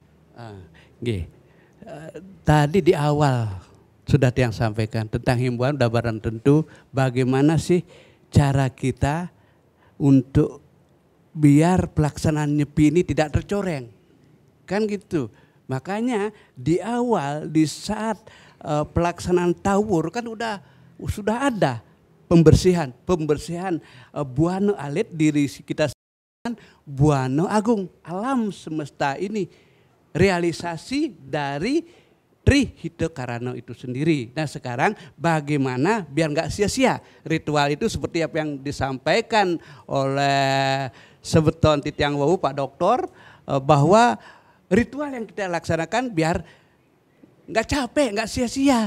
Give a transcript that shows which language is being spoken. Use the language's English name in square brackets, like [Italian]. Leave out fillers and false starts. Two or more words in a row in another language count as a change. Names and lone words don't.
[Indonesian] Tadi di awal sudah yang sampaikan tentang himbauan udah barang tentu bagaimana sih cara kita untuk biar pelaksanaan Nyepi ini tidak tercoreng. Kan gitu. Makanya di awal di saat pelaksanaan tawur kan sudah ada pembersihan buana alit diri kita buana agung alam semesta ini, realisasi dari Tri Hito Karano itu sendiri. Nah sekarang bagaimana biar nggak sia-sia ritual itu seperti apa yang disampaikan oleh [Balinese] Sebeton Titiang Wawu [Indonesian] Pak Doktor, bahwa ritual yang kita laksanakan biar nggak capek, nggak sia-sia.